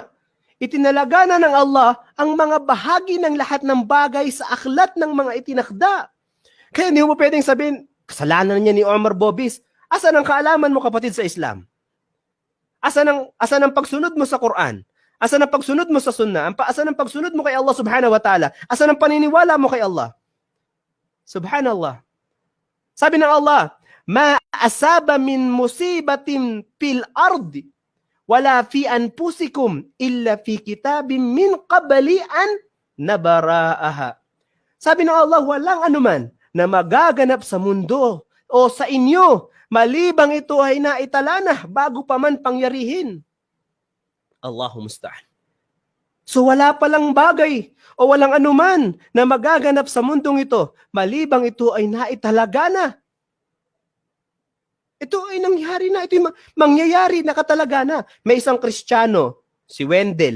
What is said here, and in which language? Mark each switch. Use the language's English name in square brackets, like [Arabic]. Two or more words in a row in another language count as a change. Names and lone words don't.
[Filipino] Itinalaga na ng Allah ang mga bahagi ng lahat ng bagay sa aklat ng mga itinakda. Kaya hindi mo pwedeng sabihin, kasalanan niya ni Omar Bobis. Asan ang kaalaman mo kapatid sa Islam? Asan ang pagsunod mo sa Quran? Asan ang pagsunod mo sa Sunnah? Asan ang pagsunod mo kay Allah [Arabic] سبحانه وتعالى? [Filipino] Asan ang paniniwala mo kay Allah? Subhanallah. Sabi ng Allah, [Arabic] ما أصاب من مصيبة في الأرض ولا في أنفسكم إلا في كتاب من قبل أن نبرأها. [Filipino] Sabi ng Allah, walang anuman na magaganap sa mundo o sa inyo, malibang ito ay naitala na bago pa man pangyarihin. [Arabic] الله المستعان. [Filipino] So wala palang bagay o walang anuman na magaganap sa mundong ito, malibang ito ay naitalaga na. Ito ay nangyari na. Ito ay mangyayari na katalaga na. May isang Kristiyano, si Wendell.